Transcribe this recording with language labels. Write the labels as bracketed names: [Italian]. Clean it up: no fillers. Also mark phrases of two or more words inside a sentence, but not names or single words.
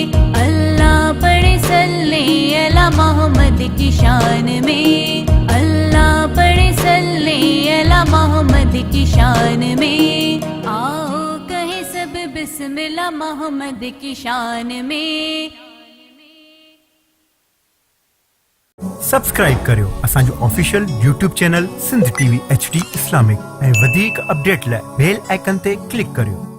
[Urdu] اللہ پڑھے [Arabic] صلی علی محمد [Urdu] کی شان میں، اللہ پڑھے [Arabic] صلی علی محمد [Urdu] کی شان میں. آؤ کہیں سب [Arabic] بسم اللہ [Urdu] محمد کی شان میں. [Sindhi] سبسڪرائب करियो असांजो [English] official YouTube channel [Sindhi] सिंध टीवी HD इस्लामिक ऐं वधीक अपडेट लाइ [English] bell icon [Sindhi] ते क्लिक करियो.